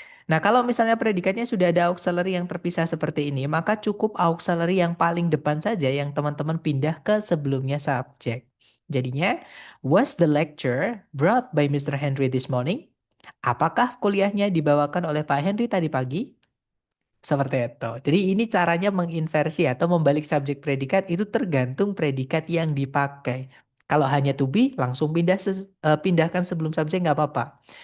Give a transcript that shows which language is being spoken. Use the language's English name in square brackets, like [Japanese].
[Indonesian] Nah, kalau misalnya predikatnya sudah ada auxiliary yang terpisah seperti ini, maka cukup auxiliary yang paling depan saja yang teman-teman pindah ke sebelumnya subjek. Jadinya, [English] was the lecture brought by Mr. Henry this morning? [Indonesian] Apakah kuliahnya dibawakan oleh Pak Henry tadi pagi? Seperti itu. Jadi ini caranya menginversi atau membalik subjek predikat itu tergantung predikat yang dipakai. Kalau hanya to be, langsung pindahkan sebelum subjek nggak apa-apa.